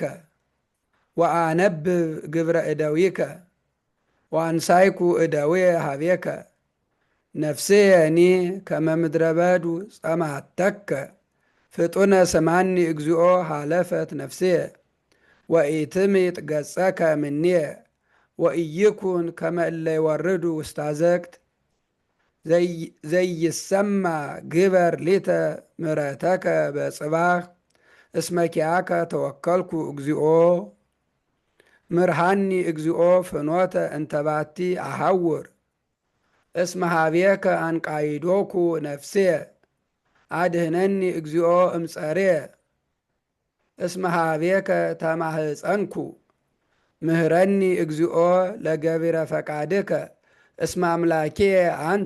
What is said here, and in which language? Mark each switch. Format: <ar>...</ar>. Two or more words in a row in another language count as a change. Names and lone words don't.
<gez>ወአነብብ ግብረ እደዊከ ወአንሳይኩ እደዊየ ሀቤከ ነፍስየኒ ከመ ምድረ በዱ ጸምሐተከ ፍጡነ ስምዐኒ እግዚኦ ሃለፈት ነፍስየ ወኢትምጥ ገጸከ እምኔየ ወኢይኩን ከመ እለ ይወርዱ ውስተ አዘቅት ዘይሰማ ግበር ሊተ ምሕረተከ በጽባሕ እስመ ኪያከ ተወከልኩ እግዚኦ ምርሃኒ እግዚኦ ፍኖተ እንተ ባቲ አሐውር እስመ ሀቤከ አንቃይዶኩ ነፍስየ አድህነኒ እግዚኦ እምጸርየ እስመ ሀቤከ ተማህፀንኩ ምህረኒ እግዚኦ ለገቢረ ፈቃድከ እስመ አምላኪየ አንተ</gez>